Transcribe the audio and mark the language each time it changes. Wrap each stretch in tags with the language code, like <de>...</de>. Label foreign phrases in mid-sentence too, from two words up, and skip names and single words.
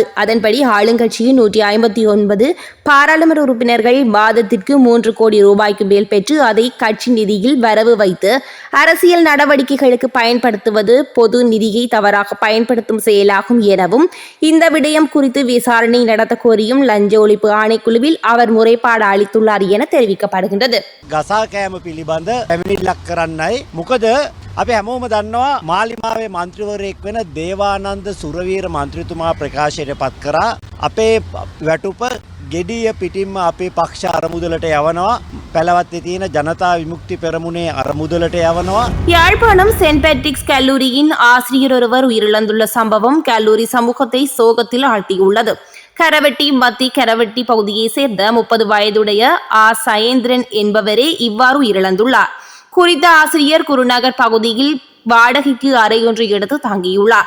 <ta>அதன்படி ஆளுங்கட்சியின் 159 பாராளுமன்ற உறுப்பினர்கள் மாதத்திற்கு 3 கோடி ரூபாய்க்கு மேல் பெற்று அதை கட்சி நிதியில் வரவு வைத்து அரசியல் நடவடிக்கைகளுக்கு பயன்படுத்துவது பொது நிதியை தவறாக பயன்படுத்தும் செயலாகும் எனவும் இந்த விடயம் குறித்து விசாரணை நடத்த கோரியும் லஞ்ச ஒழிப்பு ஆணைக்குழுவில் அவர் முறைப்பாடு அளித்துள்ளார் என தெரிவிக்கப்படுகின்றது.</ta> <si>ගසා කෑම පිළිබඳ පැමිණිල්ලක් කරන්නයි. මොකද අපි හැමෝම දන්නවා මාලිමාවේ මන්ත්‍රීවරයෙක් වෙන දේවානන්ද සුරවීර මන්ත්‍රීතුමා ප්‍රකාශයට පත් කරා අපේ වැටුප ගෙඩිය පිටින්ම අපේ පක්ෂ අරමුදලට යවනවා. පැලවත්තේ තියෙන ජනතා විමුක්ති පෙරමුණේ අරමුදලට යවනවා.</si> <ta>யாழ்ப்பாணம் சென்ட் பேட்ரிக்ஸ் கல்லூரியின் ஆசிரியர் ஒருவர் உயிரிழந்துள்ள சம்பவம் கல்லூரி சமூகத்தை சோகத்தில் ஆழ்த்தியுள்ளது. கரவெட்டி மத்தி கரவெட்டி பகுதியைச் சேர்ந்த 30 வயதுடைய சயேந்திரன் என்பவரே இவ்வாறு உயிரிழந்துள்ளார். குறித்த ஆசிரியர் குருநகர் பகுதியில் வாடகைக்கு அறை ஒன்று எடுத்து தங்கியுள்ளார்.</ta>